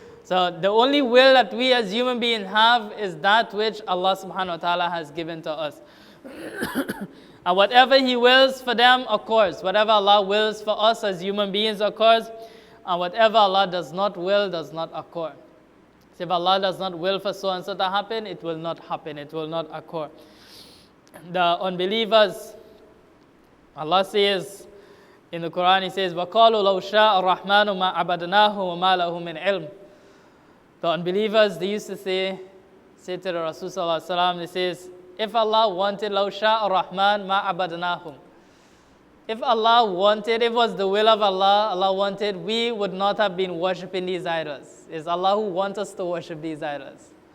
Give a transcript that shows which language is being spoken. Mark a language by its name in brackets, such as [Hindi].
[English] So the only will that we as human beings have is that which Allah subhanahu wa ta'ala has given to us. And whatever He wills for them occurs. Whatever Allah wills for us as human beings occurs. And whatever Allah does not will does not occur. So if Allah does not will for so and so to happen, it will not happen. It will not occur. The unbelievers, Allah says in the Quran, He says, [Arabic] وَقَالُوا لَوْ شَاءَ الرَّحْمَنُ مَا عَبَدْنَاهُ وَمَا لَهُ مِنْ عِلْمٍ. [English] The unbelievers, they used to say to the Rasul sallallahu alaihi wasallam, they says, if Allah wanted, [Arabic] لَوْ شَاءَ الرَّحْمَنُ مَا عَبَدْنَاهُمْ. [English] If Allah wanted, if it was the will of Allah, Allah wanted, we would not have been worshipping these idols. It's Allah who wants us to worship these idols.